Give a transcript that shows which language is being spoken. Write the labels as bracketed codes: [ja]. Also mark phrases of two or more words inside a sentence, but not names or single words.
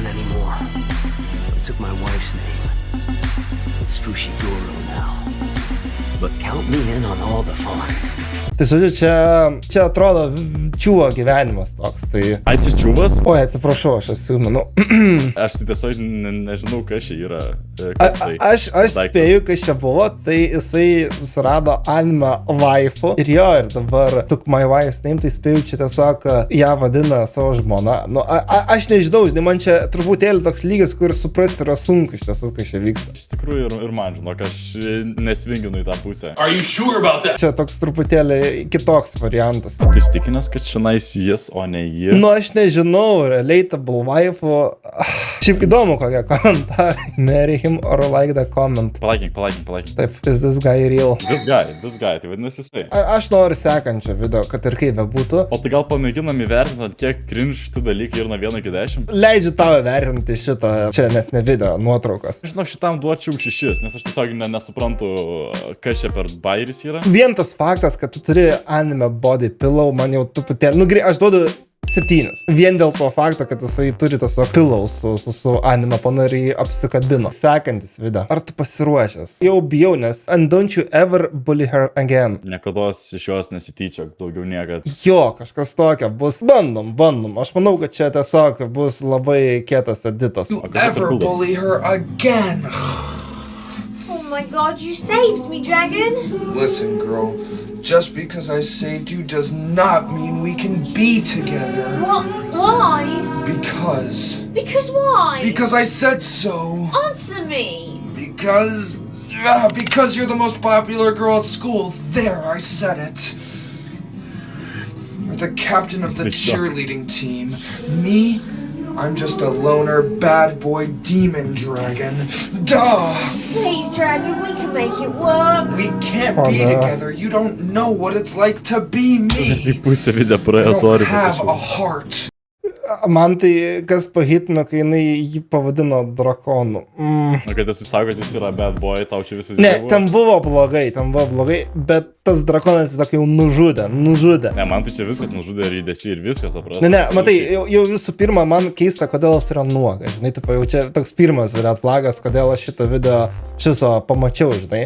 [lt] Tai žodžiu, čia atrodo čiuvo gyvenimas toks, tai... Ai, čia čiuvas? Oi, atsiprašau, aš esu, manau. Aš tai tiesiog nežinau, kas čia yra. Aš spėju, kas čia buvo, tai jisai susirado [en] anime waifu. [lt] Ir jo, ir dabar [en] took my wife's name, [lt] tai spėju, čia tiesiog ją vadina savo žmona. Nu, aš nežinau, žinai, man čia truputėlį toks lygis, kur suprasti yra sunku iš tiesų, kas čia vyksta. Iš tikrųjų ir man, žinok, aš nesvinginu į tą pusę. [en] Are you sure about that? [lt] Čia toks truputėlį kitoks variantas. Tu įstikinęs, kad šiandien jis, o ne ji? Nu, aš nežinau, [en] relatable waifu. [lt] Šiaip įdomu, kokie komentarai. [en] Marry him or like the comment. [lt] Palaikyk. Taip, [en] is this guy real? This guy, [lt] tai vadinasi jisai. Aš noriu sekančio video, kad ir kaip bebūtų. O tai gal pamėginam įvertinti, kiek cringe šitų dalykų ir nuo 1 iki 10? Leidžiu tau įvertinti šitą, čia net ne video, nuotraukas. Žinok, šitam duočiau 6, nes aš tiesiog nesuprantu, kas čia per bairis yra. Vien tas faktas, kad tu turi [en] anime body pillow, [lt] man jau truputėlį, aš duodu 7. Vien dėl to fakto, kad jisai turi tiesiog pillow su anime panariai apsikabino. Sekantis video. Ar tu pasiruošęs? Jau bijau, nes [en] and don't you ever bully her again. [lt] Niekados iš jos nesityčiok, daugiau niekad. Jo, kažkas tokio bus. Bandom. Aš manau, kad čia tiesiog bus labai kietas editas. [en] You ever bully her again? Oh my god, you saved me, Dragon! Listen, girl. Just because I saved you does not mean we can be together. What? Why? Because why? Because I said so. Answer me! Because you're the most popular girl at school. There, I said it. You're the captain of the cheerleading team. Me? I'm just a loner bad boy demon dragon. Duh! Please, Dragon, we can make it work. We can't be together. You don't know what it's like to be me. [lt] Tik pusę video praėjo, [en] You sorry. don't have a heart. [lt] Man tai kas pahitino, kai jinai jį pavadino drakonu. Na, kad esi sako, kad jis yra [en] bad boy, [lt] tau čia visas Ne, ten buvo blogai, bet tas drakonas tiesiog jau nužudė. Ne, man tai čia viskas nužudė ir įdėsi ir viskas, aprašau. Ne, matai, jau visų pirma, man keista, kodėl jis yra nuogas, žinai, taip jau čia toks pirmas [en] red flagas, [lt] kodėl aš šitą video šiso pamačiau, žinai.